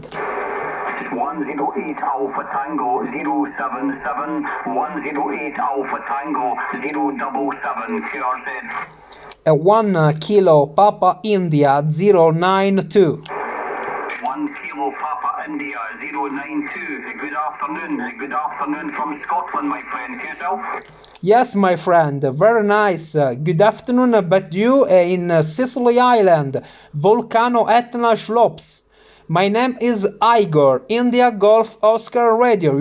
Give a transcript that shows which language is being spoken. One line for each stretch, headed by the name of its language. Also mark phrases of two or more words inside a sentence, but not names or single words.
English: 108 Alpha Tango 077 108 Alpha Tango 077 QRZ. 1 Kilo Papa India 092. 1 Kilo Papa India 092. Good afternoon from Scotland, my friend. Yourself? Yes, my friend, very nice. Good afternoon, but you in Sicily Island, Volcano Etna Schlops. My name is Igor, India Golf Oscar Radio.